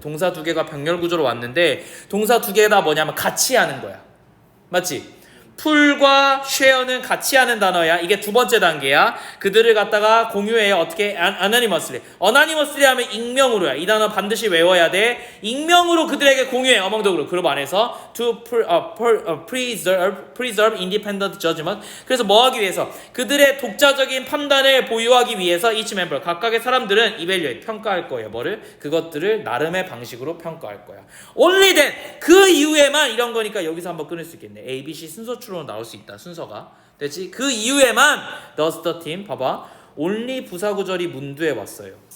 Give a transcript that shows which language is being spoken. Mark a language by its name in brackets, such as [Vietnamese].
[Korean] 동사 두 개가 병렬 구조로 왔는데 동사 두 개 다 뭐냐면 같이 하는 거야. 맞지? 풀과 share는 같이 하는 단어야. 이게 두 번째 단계야. 그들을 갖다가 공유해요. 어떻게? anonymously. anonymously 하면 익명으로야. 이 단어 반드시 외워야 돼. 익명으로 그들에게 공유해. [English] among the group. [Korean] 그룹 안에서 [English] to preserve independent judgment. [Korean] 그래서 뭐 하기 위해서? 그들의 독자적인 판단을 보유하기 위해서 [English] each member, [Korean] 각각의 사람들은 evaluate, 평가할 거예요. 뭐를? 그것들을 나름의 방식으로 평가할 거야. [English] only then, [Korean] 그 이후에만 이런 거니까 여기서 한번 끊을 수 있겠네. A, B, C 순서추로 나올 수 있다. 순서가. 됐지? 그 이후에만 [English] does the team, [Korean] 봐봐. only 부사구절이 문두에 왔어요.